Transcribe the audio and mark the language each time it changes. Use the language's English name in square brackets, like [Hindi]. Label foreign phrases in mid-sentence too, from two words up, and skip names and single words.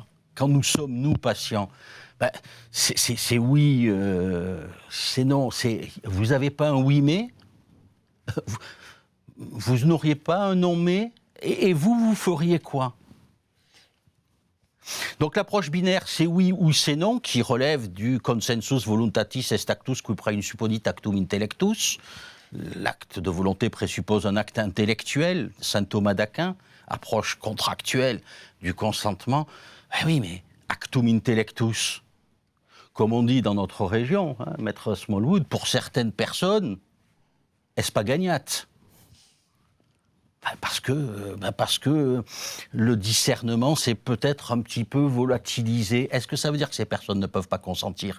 [French] Quand nous sommes, nous, patients, ben, c'est oui, c'est non. Vous n'avez pas un oui mais, vous n'auriez pas un non mais, et vous feriez quoi? Donc l'approche binaire, c'est oui ou c'est non, qui relève du [Latin] consensus voluntatis est actus qui prae supponit actum intellectus. [French] L'acte de volonté présuppose un acte intellectuel, saint Thomas d'Aquin, approche contractuelle du consentement. Ben oui, mais [Latin] actum intellectus, [French] comme on dit dans notre région, hein, maître Smallwood, pour certaines personnes, est-ce pas gagnate? Parce que le discernement s'est peut-être un petit peu volatilisé. Est-ce que ça veut dire que ces personnes ne peuvent pas consentir?